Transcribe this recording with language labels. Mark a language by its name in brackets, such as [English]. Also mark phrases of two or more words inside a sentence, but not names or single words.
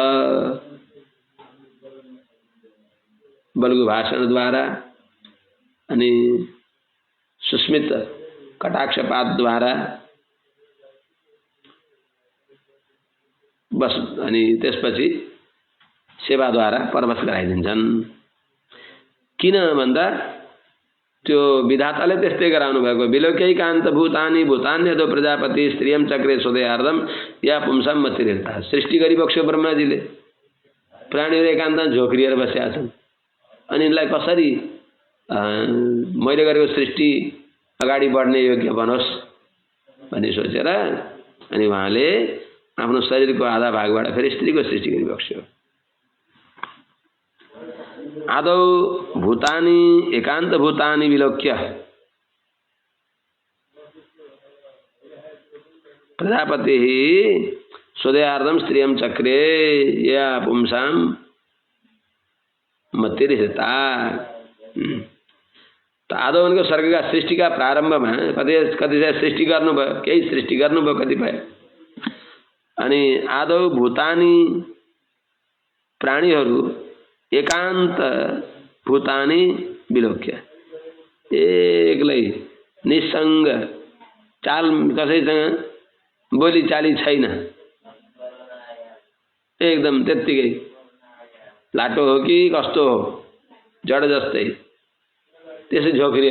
[Nepali] बलगु भाषणद्वारा अनि सुस्मित कटाक्षपातद्वारा बस, अनि त्यसपछि सेवाद्वारा परवश गराइदिन्छन्। किन भन्दा त्यो विधाताले त्यस्तै गराउनु भएको, [Sanskrit] विलोक्यैकान्त भूतानि भूतान्यतो प्रजापति स्त्रियम चक्रे स्वदेहार्दम या पुंसाम मतिरेता। [Nepali] सृष्टि गरिबक्स्यो ब्रह्माजीले, प्राणीहरू एकान्तमा झोक्रिएर बसेका छन्, अनि यिनलाई कसरी मैले गरेको सृष्टि अगाडि बढ्ने योग्य बनोस् भन्ने सोचेर अनि उहाँले आफ्नो शरीरको आधा भागबाट फेरि स्त्रीको सृष्टि गरिबक्स्यो। [Sanskrit] आदौ भूतानि एकान्त भूतानि विलोक्य प्रजापति स्वदेहार्दम स्त्रियम चक्रे या पुंसाम मतिरिता। [Nepali] तो आदौ [Hindi] उनको स्वर्ग का सृष्टि का प्रारंभ में [Nepali] कतिपय सृष्टि गर्नुभयो, केही सृष्टि गर्नुभयो कतिपय, अनि [Sanskrit] आदौ भूतानि [Nepali] प्राणीहरू [Sanskrit] एकान्त भूतानि विलोक्य [Nepali] एक्लै निसंग, चाल कसैसँग बोली चाली छैन, एकदम त्यत्तिकै लाटो हो कि कस्तो हो जड जस्तै त्यसै झोक्रिएर